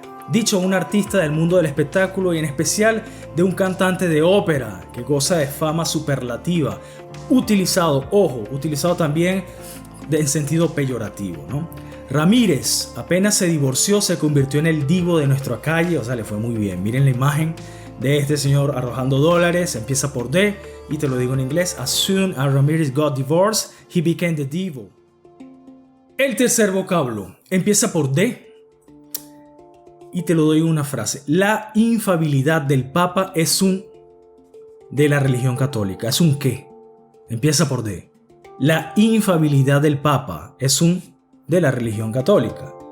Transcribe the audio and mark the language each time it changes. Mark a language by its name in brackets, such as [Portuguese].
[Spanish] Dicho a un artista del mundo del espectáculo y en especial de un cantante de ópera que goza de fama superlativa. Utilizado también en sentido peyorativo, ¿no? Ramírez apenas se divorció, se convirtió en el divo de nuestra calle, o sea, le fue muy bien. Miren la imagen de este señor arrojando dólares, empieza por D y te lo digo en inglés. [English] As soon as Ramírez got divorced, he became the divo. [Spanish] El tercer vocablo empieza por D. Y te lo doy en una frase. La infalibilidad del Papa es de la religión católica. ¿Es un qué? Empieza por D. La infalibilidad del Papa es de la religión católica.